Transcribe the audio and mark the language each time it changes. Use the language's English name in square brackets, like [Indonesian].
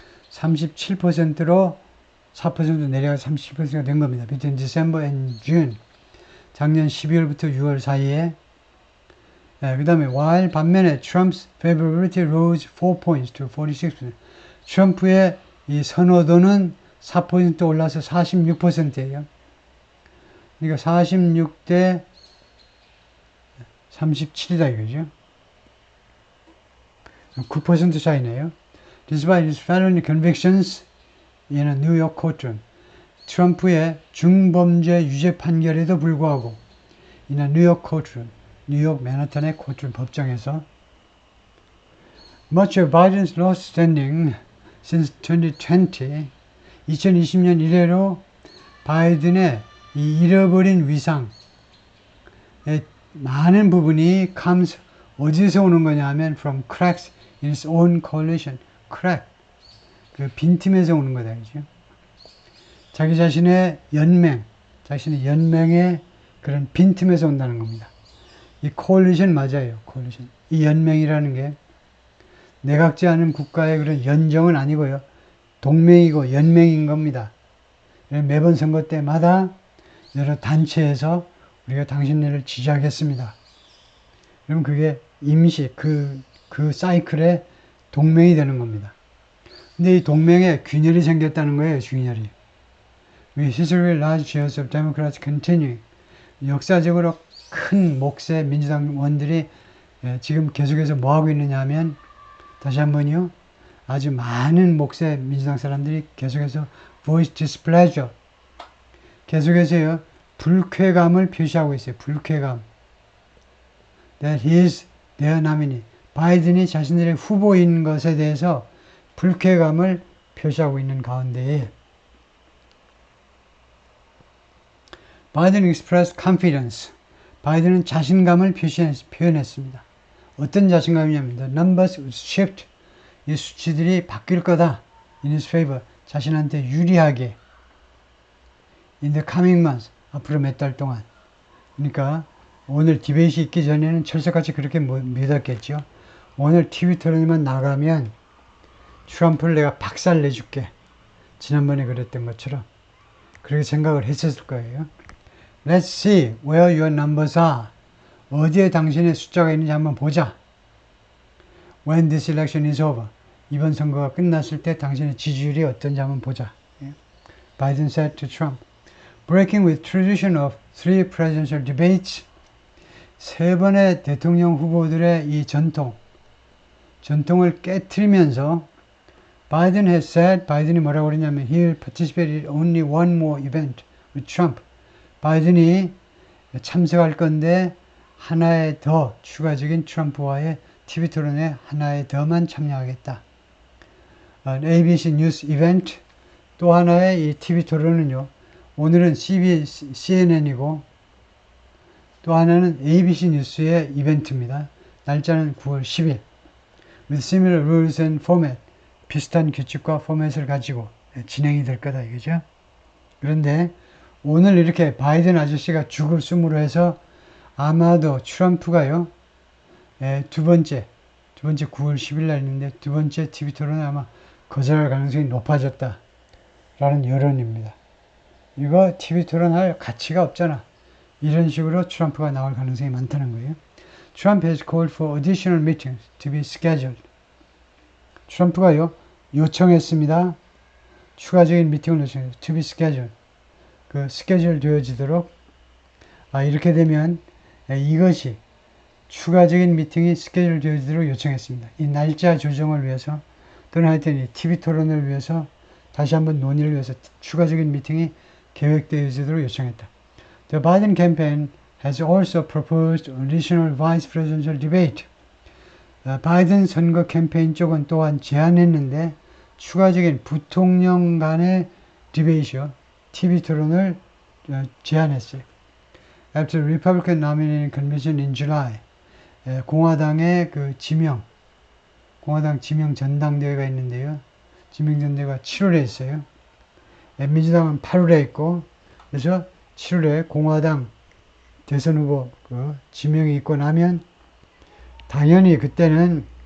[Korean] 37%로 4% 내려가서 37%가 된 겁니다. [English] Between December and June. [Korean] 작년 12월부터 6월 사이에. 그 다음에 [English] while [Korean] 반면에 [English] Trump's favorability rose 4 points to 46%. [Korean] 트럼프의 이 선호도는 4% 올라서 46%예요. 그러니까 46대 37이다 이거죠. 9% 차이네요. [English] Despite his felony convictions in a New York courtroom. [Korean] 트럼프의 중범죄 유죄 판결에도 불구하고 [English] in a New York courtroom. [Korean] 뉴욕 맨하탄의 코트룸 법정에서 [English] Much of Biden's lost standing since 2020. [Korean] 2020년 이래로 바이든의 이 잃어버린 위상의 많은 부분이 comes 어디서 오는 거냐 하면 [English] from cracks in his own coalition. [Korean] crack. 그 빈틈에서 오는 거다. 그죠? 자기 자신의 연맹의 그런 빈틈에서 온다는 겁니다. 이 coalition 맞아요. [English] coalition. [Korean] 이 연맹이라는 게 내각지 않은 국가의 그런 연정은 아니고요. 동맹이고 연맹인 겁니다. 매번 선거 때마다 여러 단체에서 우리가 당신네를 지지하겠습니다. 그럼 그게 임시 그 사이클의 동맹이 되는 겁니다. 근데 이 동맹에 균열이 생겼다는 거예요. 균열이. [English] With history large shares of Democrats continuing. [Korean] 역사적으로 큰 몫의 민주당원들이 지금 계속해서 뭐하고 있느냐 하면 다시 한번요. 아주 많은 몫의 민주당 사람들이 계속해서 [English] voice displeasure. [Korean] 계속해서요. 불쾌감을 표시하고 있어요. 불쾌감. [English] That he is their nominee. [Korean] 바이든이 자신들의 후보인 것에 대해서 불쾌감을 표시하고 있는 가운데에 [English] Biden expressed confidence. [Korean] 바이든은 자신감을 표현했습니다. 어떤 자신감이냐면 [English] The numbers would shift. [Korean] 이 수치들이 바뀔 거다. [English] In his favor. [Korean] 자신한테 유리하게. [English] In the coming months. [Korean] 앞으로 몇 달 동안. 그러니까 오늘 디베이트 있기 전에는 철석같이 그렇게 믿었겠죠. 오늘 TV 토론만 나가면 트럼프를 내가 박살 내줄게. 지난번에 그랬던 것처럼. 그렇게 생각을 했었을 거예요. [English] Let's see where your numbers are. [Korean] 어디에 당신의 숫자가 있는지 한번 보자. [English] When this election is over. [Korean] 이번 선거가 끝났을 때 당신의 지지율이 어떤지 한번 보자. [English] Biden said to Trump. Breaking with tradition of 3 presidential debates. [Korean] 3번의 대통령 후보들의 이 전통을 깨트리면서 [English] Biden has said, [Korean] 바이든이 뭐라고 그러냐면 [English] he will participate in only one more event with Trump. [Korean] 바이든이 참석할 건데 하나의 더 추가적인 트럼프와의 TV 토론에 하나의 더만 참여하겠다. ABC 뉴스 이벤트 또 하나의 이 TV 토론은요. 오늘은 CNN이고 또 하나는 ABC 뉴스의 이벤트입니다. 날짜는 9월 10일. [English] With similar rules and format. [Korean] 비슷한 규칙과 포맷을 가지고 진행이 될 거다 이거죠. 그런데 오늘 이렇게 바이든 아저씨가 죽을 숨으로 해서 아마도 트럼프가요. 두 번째 9월 10일 날 있는데 두 번째 TV 토론은 아마 거절할 가능성이 높아졌다. 라는 여론입니다. 이거 TV 토론 할 가치가 없잖아. 이런 식으로 트럼프가 나올 가능성이 많다는 거예요. [English] Trump has called for additional meetings to be scheduled. [Korean] 트럼프가요. 요청했습니다. 추가적인 미팅을 요청했어요. To be scheduled. 그 스케줄 되어지도록 이렇게 되면 이것이 추가적인 미팅이 스케줄 되어지도록 요청했습니다. 이 날짜 조정을 위해서 또는 하여튼 이 TV 토론을 위해서 다시 한번 논의를 위해서 추가적인 미팅이 계획되어지도록 요청했다. [English] The Biden campaign has also proposed additional vice presidential debate. [Korean] 바이든 선거 캠페인 쪽은 또한 제안했는데 추가적인 부통령 간의 디베이트요. TV 토론을 제안했어요. [English] After Republican nominating convention in July. [Korean] 공화당의 공화당 지명 전당대회가 있는데요. 지명 전당대회가 7월에 있어요. 민주당은 8월에 있고 그래서 7월에 공화당 대선 후보 지명이 있고 나면 당연히 그때는